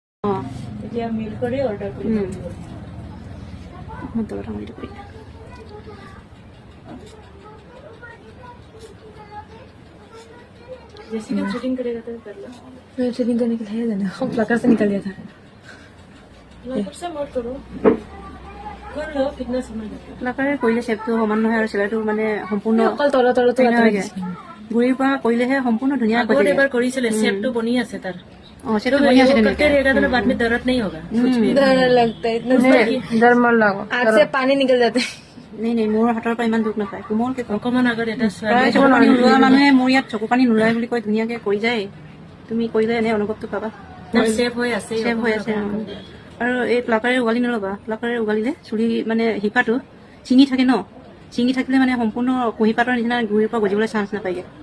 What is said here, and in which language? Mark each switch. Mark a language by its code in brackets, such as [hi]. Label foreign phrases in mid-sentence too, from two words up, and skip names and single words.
[as] এতিয়া মিল কৰি অৰ্ডাৰ কৰি তলত আঙুলিটো কৰি [hi] जैसे कि शूटिंग करेगा तो कर लो। मैं ट्रेनिंग करने के लिए है ना हम प्लकर से निकल गया था प्लकर से मत करो कर लो कितना समय लगेगा [as] প্লাকাৰে কৰিলে শ্বেপটো সমান নহয় আৰু চিলাইটো মানে সম্পূৰ্ণ অকল তলত হয়গে গুৰিৰ পৰা কৰিলেহে সম্পূৰ্ণ ধুনীয়া আগত এবাৰ কৰিছিলে শেপটো বনি আছে তাৰ সেইটো বনি আছে [hi] करते रहेगा तो बाद में दर्द नहीं होगा कुछ भी डर लगता है इतना डर मन लगा आँख से पानी निकल जाता है [as] নাই মোৰ হাতৰ পৰা ইমান দুখ নাপায় কোমলকে অকমান আগত এটা প্ৰায় চকু পানী নোলোৱা মানুহে মোৰ ইয়াত চকু পানী নোলায় বুলি কৈ ধুনীয়াকে কৰি যায় তুমি কৰিলে এনে অনুভৱটো পাবা শেপ হৈ আছে ছেভ হৈ আছে আৰু এই প্লাকাৰে উগালি নল'বা প্লাকাৰে উগালিলে চুলি মানে শিপাটো চিঙি থাকে ন চিঙি থাকিলে মানে সম্পূৰ্ণ কুঁহিপাতৰ নিচিনা গুৰিৰ পৰা গজিবলৈ চান্স নাপায়গে